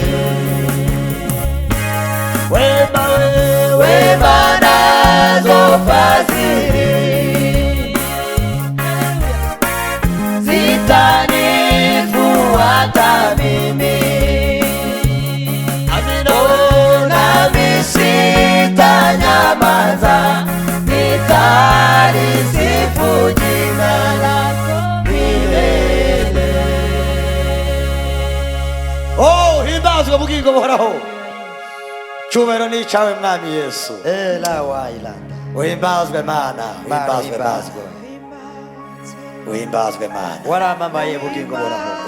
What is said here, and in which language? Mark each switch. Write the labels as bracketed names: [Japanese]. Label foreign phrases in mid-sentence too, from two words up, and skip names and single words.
[Swahili] Wema nazo fadhili zitanifuata mimi, nami sitanyamaza, nitalisifu jina lako milele. [Kinyarwanda] Oh, himbazwe bugingo buhoraho. Cyubahiro ni cyawe mwami Yesu. Uhimbazwe Mana, uhimbazwe Mana, waramamaye bugingo buhoraho.